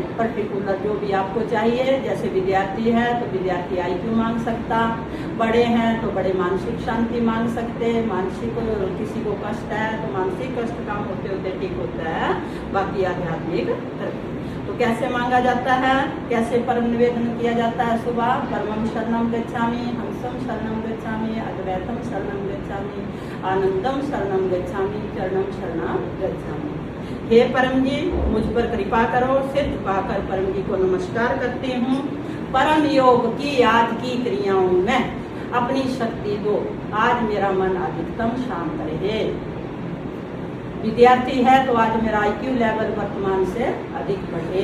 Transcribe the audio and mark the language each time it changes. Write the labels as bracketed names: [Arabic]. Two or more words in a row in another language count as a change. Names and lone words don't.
[Hindi] पर्टिकुलर जो भी आपको चाहिए, जैसे विद्यार्थी है तो विद्यार्थी IQ मांग सकता, बड़े हैं तो बड़े मानसिक शांति मांग सकते, मानसिक किसी को कष्ट है तो मानसिक कष्ट काम होते होते ठीक होता है, बाकी आध्यात्मिक तरक्की। तो कैसे मांगा जाता है, कैसे परम निवेदन किया जाता है? [Pali] सुबह परमं शरणं गच्छामि, हंसं शरणं गच्छामि, अद्वैतम शरणं गच्छामि, आनंदम शरणं गच्छामि, चरणं शरणं गच्छामि। [Hindi] हे परम जी, मुझ पर कृपा करो। सिर झुकाकर परम जी को नमस्कार करती हूँ। परम योग की आज की क्रियाओं में अपनी शक्ति दो। आज मेरा मन अधिकतम शांत रहे। विद्यार्थी है तो आज मेरा [English] IQ level [Hindi] वर्तमान से अधिक बढ़े।